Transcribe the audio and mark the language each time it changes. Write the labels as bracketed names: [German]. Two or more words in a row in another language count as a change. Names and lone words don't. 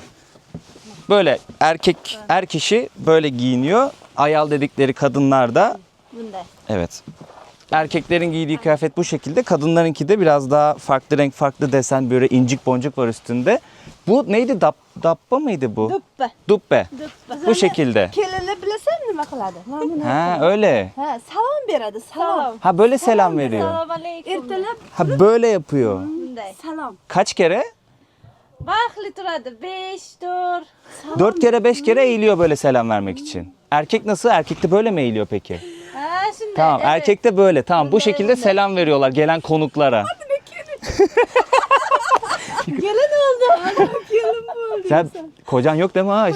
[Turkish] Böyle er kişi böyle giyiniyor. Ayal dedikleri kadınlar da [Uzbek] Bunda. [Turkish] evet. Erkeklerin giydiği kıyafet bu şekilde. Kadınlarınki de biraz daha farklı renk, farklı desen, böyle incik boncuk var üstünde. Bu neydi? Dabba mıydı bu? Dubbe. Dubbe. Bu şekilde. [Uzbek] Kelinni bilasan nima qiladi? Mana buni. [Turkish] Ha öyle. [Uzbek] Ha, salom beradi, salom. [Turkish] Ha böyle selam veriyor. [Arabic] Selamun aleyküm. [Uzbek] Ertalab [Turkish] Ha böyle yapıyor. [Uzbek] Bunday. salom. [Turkish] Kaç kere? [Uzbek] Baxtli turadi. 5, 4. [Turkish] 4 kere 5 kere eğiliyor böyle selam vermek için. Erkek nasıl? Erkek de böyle mi eğiliyor peki? Ha, şimdi. Tamam, evet. erkek de böyle. Tamam, bu şekilde selam veriyorlar gelen konuklara. Gelin oldu. Gelin oldu. Sen kocan yok değil mi ha?